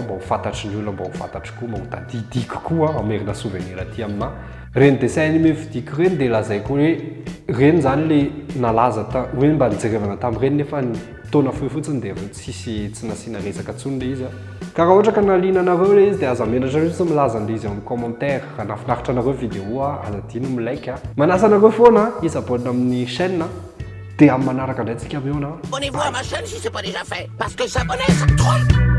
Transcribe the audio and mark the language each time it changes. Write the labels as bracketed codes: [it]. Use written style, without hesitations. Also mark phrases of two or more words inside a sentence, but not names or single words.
[mg] mba ho fantatry ny olona mba ho fantatry koa mba ho tadidiko koa amerina souvenir aty amina reny [fr] dessin animé [mg] vidiko reny dia lazaiko hoe reny zany le nalaza hoe mba nijerevana tamin'ireny nefa taona fohy fotsiny dia tsy nasiana resaka ntsony le izy ka raha ohatra ka naliana anareo le izy dia aza menatra tsy milaza an'le izy amin'ny commentaire raha nafinaritra anareo vidéo aza dino milike manasa anareo foana isabonina amin'ny chaîne dia amin'ny manaraka indray tsika abeona [fr] Abonnez-vous à ma chaîne si ce n'est pas déjà fait, parce que s'abonner, ça troll.